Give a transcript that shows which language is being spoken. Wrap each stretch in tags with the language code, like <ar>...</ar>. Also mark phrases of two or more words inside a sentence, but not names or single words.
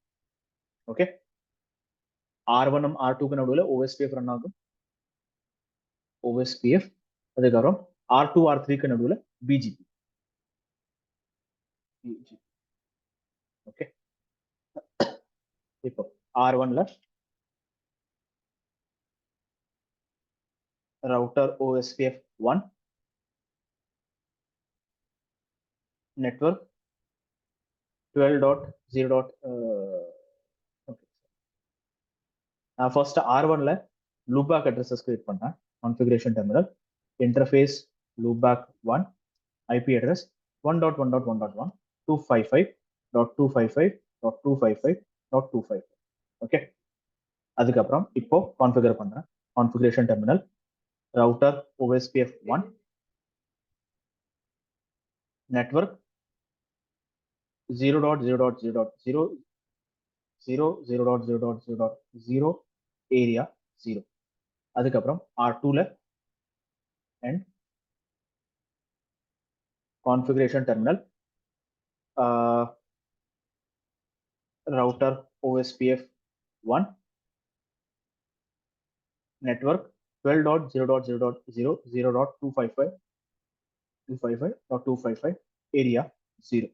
<ta>ஓகே, R1ம் R2க்கு நடுவில் OSPF ரன் ஆகும், OSPF. அதுக்கப்புறம் R2 R3க்கு நடுவில் BGP. ஓகே, இப்போ R1ல</ta> <en>router OSPF 1 network 12.0.</en> <ta>நான் ஃபர்ஸ்ட் R1ல</ta> <en>loopback addresses create</en> <ta>பண்ணேன்.</ta> <en>configuration terminal interface loopback 1 IP address 1.1.1.1 255.255.255.255.</en> <ta>ஓகே, அதுக்கப்புறம் இப்போ கான்ஃபிகர் பண்றேன்.</ta> <en>configuration terminal router OSPF 1 network 0.0.0.0 area 0. அதுக்கப்புறம் R2ல and configuration terminal router OSPF 1 network 12.0.0.0.255.255.255 area 0.</en>